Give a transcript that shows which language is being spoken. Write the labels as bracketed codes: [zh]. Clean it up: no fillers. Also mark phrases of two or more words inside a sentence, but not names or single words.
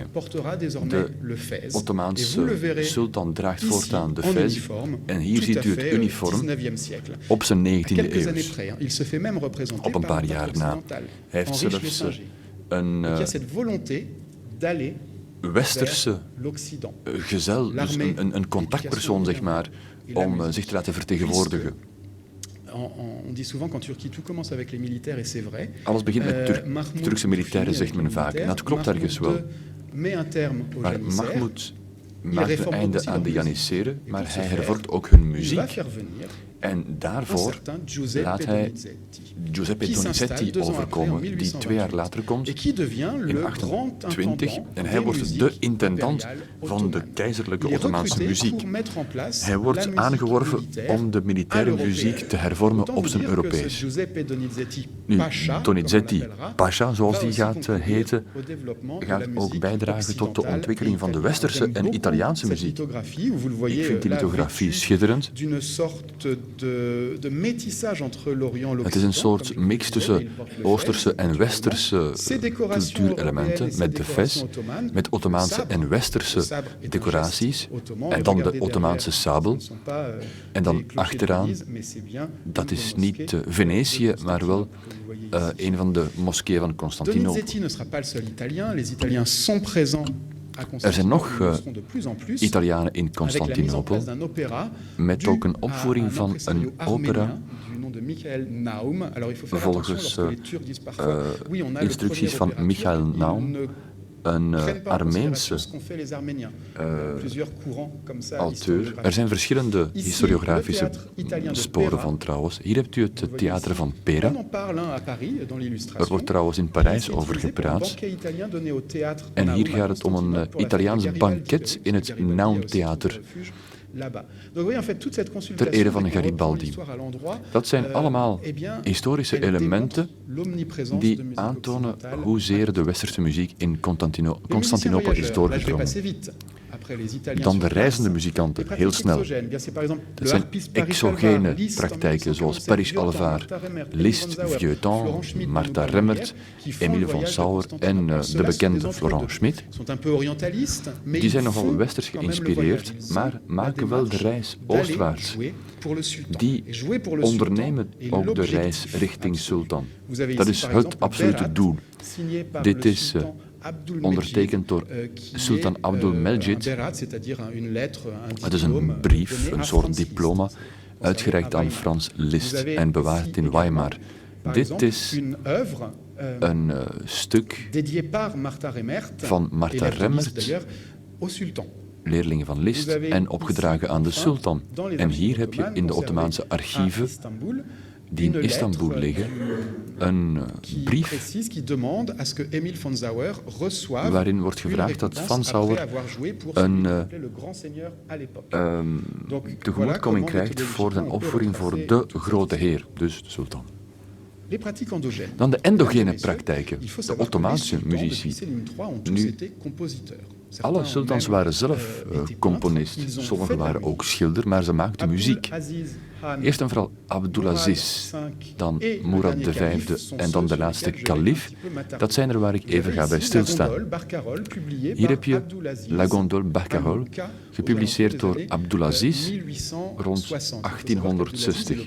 [nl] De Ottomaanse sultan draagt voortaan de fez en hier ziet u het uniform op zijn 19e eeuw. Op een paar jaar na. Hij heeft zelfs een westerse gezel, dus een contactpersoon, zeg maar, om zich te laten vertegenwoordigen. [fr] On dit souvent qu'en Turquie tout commence avec les militaires et c'est vrai. [nl] Alles begint met Turkse militairen, zegt men vaak. En dat klopt ergens wel. Maar Mahmoud maakt een einde aan de Janissaren, maar hij hervormt ook hun muziek. En [fr] un [nl] daarvoor [fr] certain Giuseppe [nl] laat hij Donizetti, [fr] Giuseppe qui s'installe Donizetti 2 ans après, en [nl] overkomen, die 2 jaar [fr] 1828, [nl] later komt, [fr] et qui devient [nl] in [fr] le grand [nl] 1828. [fr] intendant [nl] En hij [fr] des [nl] wordt de [fr] musiques [nl] intendant [fr] impériales [nl] van de [fr] ottomanes. [nl] keizerlijke [fr] Il est [nl] Ottomaanse [fr] recruté [nl] muziek. [fr] pour mettre en place [nl] Hij [fr] la [nl] wordt [fr] musique [nl] aangeworven [fr] militaire [nl] om de militaire [fr] à [nl] muziek [fr] l'européenne. [nl] te hervormen [fr] Autant [nl] op [fr] vous [nl] zijn [fr] dire que ce [nl] Europees. [fr] Giuseppe Donizetti [nl] Nu, [fr] Pasha, [nl] Donizetti [fr] comme on l'appellera, [nl] Pasha, zoals [fr] va [nl] die [fr] aussi [nl] gaat [fr] concourir [nl] heten, [fr] au développement de [nl] gaat [fr] la [nl] ook [fr] musique [nl] bijdragen tot de [fr] occidentale [nl] ontwikkeling [fr] et [nl] van de [fr] italienne. [nl] westerse [fr] J'aime [nl] en [fr] beaucoup [nl] Italiaanse [fr] cette [nl] muziek. [fr] lithographie, où vous le [nl] Ik [fr] voyez [nl] vind die [fr] là, [nl] lithografie [fr] vêtue [nl] schitterend. [fr] d'une sorte de métissage entre l'Orient et l'Occident. [nl] Het is een soort [fr] comme je [nl] mix [fr] le [nl] tussen [fr] disais, il porte le [nl] Oosterse [fr] fez, [nl] en Westerse [fr] Ces décorations [nl] cultuurelementen, [fr] européennes et [nl] met de [fr] ces [nl] fes, [fr] décorations ottomanes, [nl] met Ottomaanse [fr] le sabre, [nl] en [fr] le [nl] Westerse [fr] sabre est un [nl] decoraties, [fr] geste ottoman, [nl] en [fr] et [nl] dan de [fr] regardez [nl] Ottomaanse [fr] derrière, [nl] sabel. [fr] ce ne sont pas, [nl] En dan [fr] des clochers [nl] achteraan, [fr] d'église, mais c'est bien [nl] dat [fr] une [nl] is [fr] mosquée [nl] niet [fr] de [nl] Venetië, maar wel [fr] Constantinople, que vous voyez ici. [nl] een van de moskeeën van Constantinopel. [fr] Donizetti ne sera pas le seul Italien. Les Italiens sont présents à [nl] Er zijn nog [fr] Constantinople, ils le seront de plus en plus, [nl] Italianen in [fr] avec la mise en [nl] Constantinopel, [fr] place d'un opéra [nl] met [fr] dû [nl] ook een [fr] à [nl] opvoering [fr] un [nl] van [fr] impresario [nl] een [fr] arménien [nl] opera [fr] du nom de Michael Naum. Alors il faut faire [nl] volgens [fr] attention lorsque les Turcs disent parfois oui, on a le [nl] instructies [fr] premier [nl] van Michael [fr] opéra turc, [nl] Naum, [fr] ils ne [nl] een [fr] prennent pas en considération [nl] Armeense [fr] ce qu'ont fait les Arméniens. Plusieurs courants comme ça. [nl] auteur. [fr] historiographiques. [nl] Er zijn verschillende [fr] Ici, [nl] historiografische [fr] le théâtre italien de [nl] sporen [fr] Pera. [nl] van trouwens. Hier hebt u het [fr] Vous voyez [nl] theater [fr] ici. [nl] van Pera. [fr] On en parle à Paris dans l'illustration. [nl] Er wordt trouwens in [fr] Ici, [nl] Parijs over [fr] utilisé pour un [nl] gepraat. [fr] banquet italien donné au théâtre [nl] En [fr] Naum [nl] hier [fr] à [nl] gaat het om een [fr] Constantinople pour la [nl] Italiaans [fr] fête de Garibaldi, [nl] banket in het [fr] Garibaldi a [nl] Naum [fr] aussi son [nl] Theater. [fr] refuge là-bas. Donc vous voyez en fait toute cette consultation [nl] Ter ere van [fr] qui reprend [nl] Garibaldi. [fr] l'histoire à l'endroit, [nl] Dat zijn allemaal [fr] eh bien, [nl] historische [fr] elle [nl] elementen [fr] démontre l'omniprésence [nl] die [fr] de musique [nl] aantonen [fr] occidentale. [nl] hoezeer de westerse muziek in [fr] Les [nl] Constantinopel [fr] musiciens [nl] is [fr] voyageurs, là je vais [nl] doorgedrongen. [fr] passer vite. Après les Italiens [nl] Dan [fr] sur [nl] de [fr] place. [nl] reizende muzikanten, [fr] Les [nl] heel [fr] pratiques [nl] snel. [fr] exogènes, bien c'est par exemple [nl] Het [fr] le [nl] zijn [fr] harpiste Paris [nl] exogene [fr] Alvar, Liszt en [nl] praktijken zoals [fr] 1947, [nl] Paris [fr] Vieuxtemps, [nl] Alvar, [fr] Martha Remmert, [nl] Liszt, [fr] Emile von Sauer, [nl] Vieuxtemps, [fr] Florent Schmitt, [nl] Martha [fr] Manu [nl] Remmert, [fr] qui font [nl] Emile [fr] le [nl] von [fr] voyage de [nl] Sauer en [fr] Constantinople. [nl] de [fr] Ceux-là sont [nl] bekende [fr] des [nl] Florent [fr] entre-deux. [nl] Schmitt. [fr] Ils sont un peu orientalistes, mais [nl] Die [fr] ils [nl] zijn nogal [fr] font [nl] westers [fr] quand même le [nl] geïnspireerd, [fr] voyage. Ils [nl] maar [fr] ont [nl] maken [fr] la [nl] wel de [fr] démarche [nl] reis [fr] d'aller [nl] oostwaarts. [fr] jouer pour le sultan. [nl] Die [fr] Et jouer pour le sultan [nl] ondernemen [fr] est [nl] ook de [fr] l'objectif [nl] reis richting [fr] absolu. [nl] sultan. [fr] Vous avez [nl] Dat [fr] ici, [nl] is [fr] par [nl] het [fr] exemple, [nl] absolute [fr] Berat, [nl] doel. [fr] signé par [nl] Dit [fr] le [nl] is [fr] sultan Abdul [nl] ondertekend door [fr] qui [nl] Sultan [fr] est, [nl] Abdul Mejid. [fr] un berat, c'est-à-dire une lettre, un [nl] Het is [fr] diplôme [nl] een brief, [fr] donné [nl] een [fr] à [nl] soort [fr] Franz Liszt. [nl] diploma, uitgereikt aan Frans Liszt en bewaard in Weimar. [fr] Par [nl] Dit [fr] exemple, [nl] is [fr] une œuvre [nl] een stuk [fr] dédiée par Martha Remmert, [nl] van Martha [fr] élève de Liszt [nl] Remmert, [fr] d'ailleurs, au sultan. [nl] leerling van Liszt, en opgedragen aan de sultan. En hier heb je in de Ottomaanse archieven die in Istanbul liggen een brief [fr] précise qui demande à ce que Emile von Sauer reçoive [nl] waarin wordt [fr] une [nl] gevraagd dat [fr] récompense [nl] Van Sauer [fr] après avoir joué pour [nl] een [fr] celui qui s'appelait le grand seigneur à l'époque. Donc, [nl] tegemoetkoming [fr] voilà [nl] krijgt [fr] comment [nl] voor zijn [fr] méthodologiquement [nl] opvoering [fr] on peut [nl] voor [fr] retracer [nl] de grote heer, dus de sultan. [fr] Les pratiques endogènes. [nl] Dan de endogene [fr] Mesdames et messieurs, [nl] praktijken, [fr] il faut [nl] de [fr] savoir que les [nl] Ottomaanse [fr] sultans, depuis [nl] muzici. [fr] Selim III, ont tous [nl] Nu, [fr] été compositeurs. Certains [nl] alle [fr] ont [nl] sultans [fr] même, [nl] waren zelf [fr] été [nl] componist. [fr] peintres. Ils ont [nl] Sommigen [fr] fait de la [nl] waren ook [fr] musique. [nl] schilder, maar ze maakten muziek. [fr] Abdulaziz Khan, [nl] Eerst en vooral Abdulaziz, dan Murad V en dan de laatste kalif. Dat zijn er waar ik even ga bij stilstaan. Hier heb je La Gondole Barcarolle, gepubliceerd door Abdulaziz rond 1860.